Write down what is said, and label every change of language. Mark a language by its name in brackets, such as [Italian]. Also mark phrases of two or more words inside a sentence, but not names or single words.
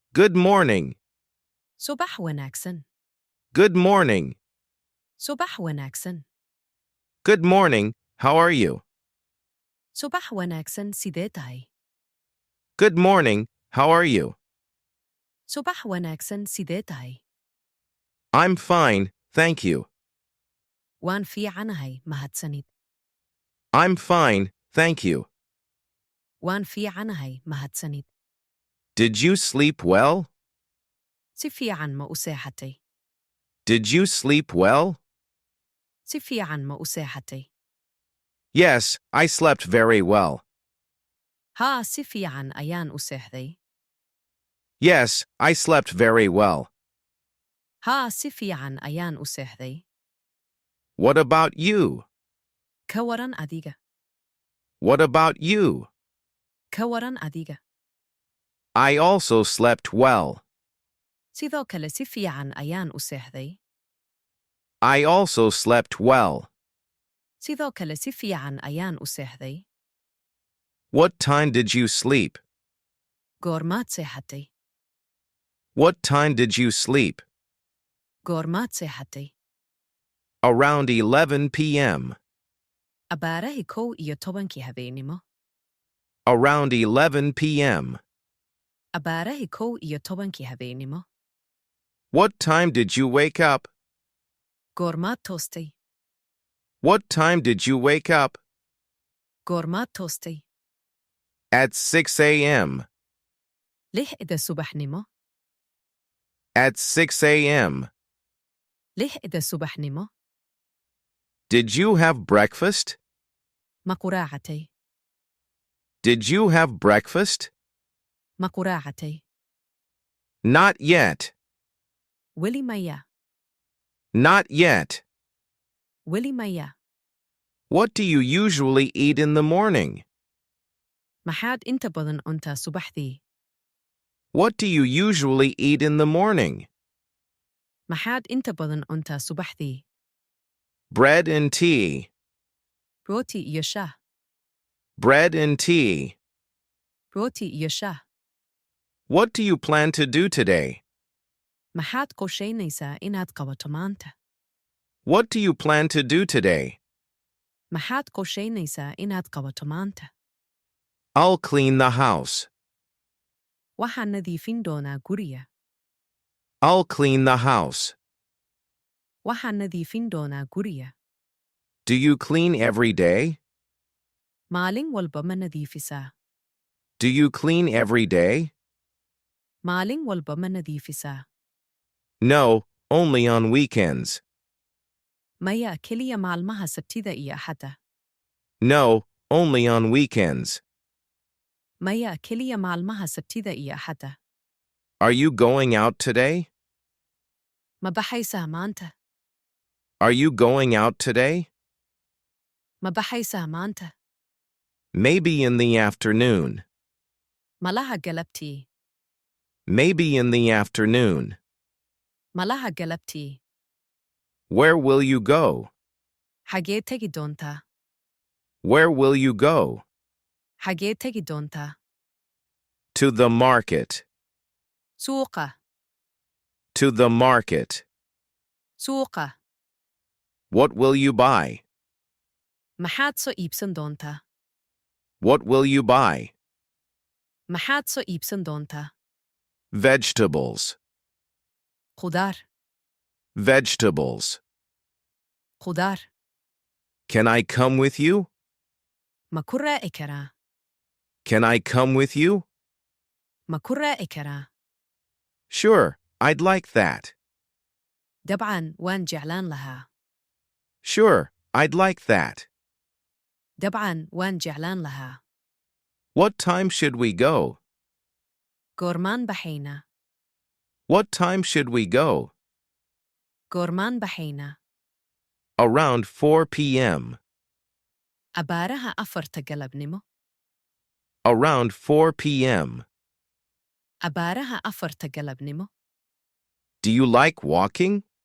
[English] Good morning. [Somali] Subax wanaagsan. [English] Good morning. [Somali] Subax wanaagsan. [English] Good morning. How are you? [Somali] Subax wanaagsan sidee tahay? [English] Good morning. How are you? [Somali] Subax wanaagsan sidee tahay? [English] I'm fine, thank you. [Somali] Waan fiicanahay, mahadsanid. [English] I'm fine, thank you. [Somali] Waan fiicanahay, mahadsanid. [English] Did you sleep well? [Somali] Si fiican ma u seexatay? [English] Did you sleep well? [Somali] Si fiican ma u seexatay? [English] Yes, I slept very well. [Somali] Haa, si fiican ayaan u seexday. [English] Yes, I slept very well. [Somali] Haa, si fiican ayaan u seexday. [English] What about you? [Somali] Ka waran adiga. [English] What about you? [Somali] Ka waran adiga. [English] I also slept well. [Somali] Sidoo kale si fiican ayaan u seexday. [English] I also slept well. [Somali] Sidoo kale si fiican ayaan u seexday. [English] What time did you sleep? [Somali] Goormaad seexatay? [English] What time did you sleep? [Somali] Goormaad seexatay? [English] Around 11 p.m. [Somali] Abaarahi 11 habeenimo. [English] Around 11 p.m. [Somali] Abaarahi 11 habeenimo. [English] What time did you wake up? [Somali] Goormaad toostay? [English] What time did you wake up? [Somali] Goormaad toostay? [English] At 6 a.m. [Somali] 6 subaxnimo. [English] At 6 a.m. [Somali] 6 subaxnimo. [English] Did you have breakfast? [Somali] Ma quraacatay? [English] Did you have breakfast? [Somali] Ma quraacatay? [English] Not yet. [Somali] Weli maya. [English] Not yet. [Somali] Weli maya. [English] What do you usually eat in the morning? [Somali] Maxaad inta badan cuntaa subaxdii? [English] What do you usually eat in the morning? [Somali] Maxaad inta badan cuntaa subaxdii? [English] Bread and tea. [Somali] Rooti iyo shaah. [English] Bread and tea. [Somali] Rooti iyo shaah. [English] What do you plan to do today? [Somali] Maxaad qorshaynaysaa inaad qabato maanta? [English] What do you plan to do today? [Somali] Maxaad qorshaynaysaa inaad qabato maanta? [English] I'll clean the house. [Somali] Waxaan nadiifin doonaa guriga. [English] I'll clean the house. [Somali] Waxaan nadiifin doonaa guriga. [English] Do you clean every day? [Somali] Maalin walba ma nadiifisaa? [English] Do you clean every day? [Somali] Maalin walba ma nadiifisaa? [English] No, only on weekends. [Somali] Maya, keliya maalmaha Sabtida iyo Axadda. [English] No, only on weekends. [Somali] Maya, keliya maalmaha Sabtida iyo Axadda. [English] Are you going out today? [Somali] Ma baxaysaa maanta? [English] Are you going out today? [Somali] Ma baxaysaa maanta? [English] Maybe in the afternoon. [Somali] Malaha galabtii. [English] Maybe in the afternoon. [Somali] Malaha galabtii. [English] Where will you go? [Somali] Xagee tegi doontaa? [English] Where will you go? [Somali] Xagee tegi doontaa? [English] To the market. [Somali] Suuqa. [English] To the market. [Somali] Suuqa. [English] What will you buy? [Somali] Maxaad soo iibsan doontaa? [English] What will you buy? [Somali] Maxaad soo iibsan doontaa? [English] Vegetables. [Somali] Khudaar. [English] Vegetables. [Somali] Khudaar. [English] Can I come with you? [Somali] Ma ku raaci karaa? [English] Can I come with you? [Somali] Ma ku raaci karaa? [English] Sure, I'd like that. [Somali] Dabcan, waan jeclaan lahaa. [English] Sure, I'd like that. [Somali] Dabcan, waan jeclaan lahaa. [English] What time should we go? [Somali] Goormaan baxaynaa? [English] What time should we go? [Somali] Goormaan baxaynaa? [English] Around 4 p.m. [Somali] Abaaraha 4 galabnimo. [English] Around 4 p.m. [Somali] Abaaraha 4 galabnimo. [English] Do you like walking?